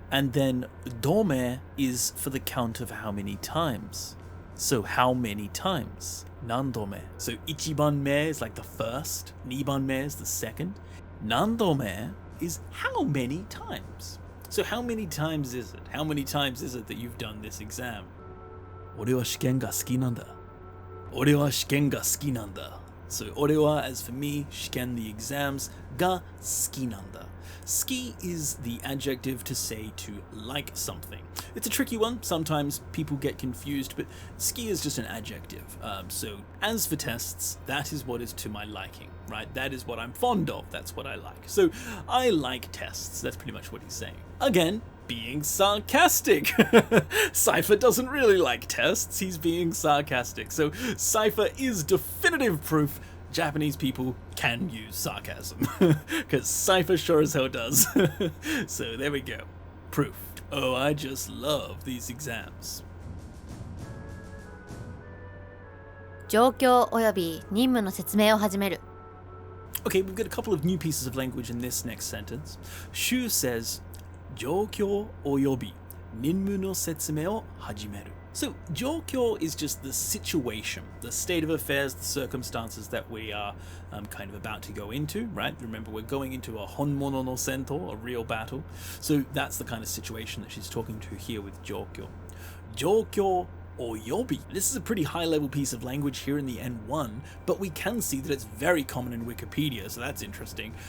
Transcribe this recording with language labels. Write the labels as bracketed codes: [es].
[en] And then dome is for the count of how many times. So how many times? 何度目? So ichiban me is like the first, niban me is the second. 何度目 is how many times? So how many times is it? How many times is it that you've done this exam? [ja] 俺は試験が好きなんだ.俺は試験が好きなんだ. [en] So 俺は, as for me, 試験 the exams, [ja] が好きなんだ. [en] Ski is the adjective to say to like something. It's a tricky one. Sometimes people get confused, but ski is just an adjective. So as for tests, that is what is to my liking, right? That is what I'm fond of. That's what I like. So I like tests. That's pretty much what he's saying. Again, being sarcastic. Cypher doesn't really like tests. He's being sarcastic. So Cypher is definitive proof Japanese people can use sarcasm, because Cypher sure as hell does. So there we go. Proof. Oh, I just love these exams. [ja] 状況および任務の説明を始める. [en] Okay, we've got a couple of new pieces of language in this next sentence. [ja] Shu says, 状況および任務の説明を始める. [en] So, 状況 is just the situation, the state of affairs, the circumstances that we are kind of about to go into, right? Remember, we're going into a [ja] honmono no sento, [en] a real battle. So that's the kind of situation that she's talking to here with 状況. 状況 or yobi. This is a pretty high-level piece of language here in the N1, but we can see that it's very common in Wikipedia, so that's interesting.